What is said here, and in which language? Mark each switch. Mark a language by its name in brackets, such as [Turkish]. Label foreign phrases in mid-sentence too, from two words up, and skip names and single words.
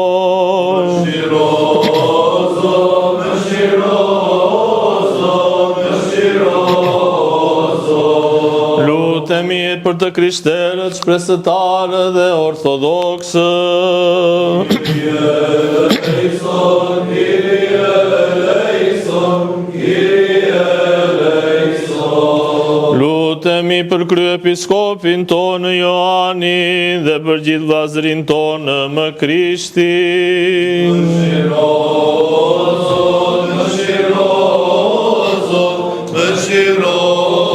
[Albanian] Mëshiro, Zot, mëshiro, Zot, mëshiro, Zot. Lutemi për të krishterët, shpresëtarë dhe ortodoksë. [Greek] Κύριε ελέησον, Κύριε ελέησον, Κύριε ελέησον. [Albanian] Lutemi për kryepiskopin tonë Joani dhe për gjithë vllazërin tonë më Krishtin. Mëshiro, Zot, mëshiro, Zot, mëshiro, Zot.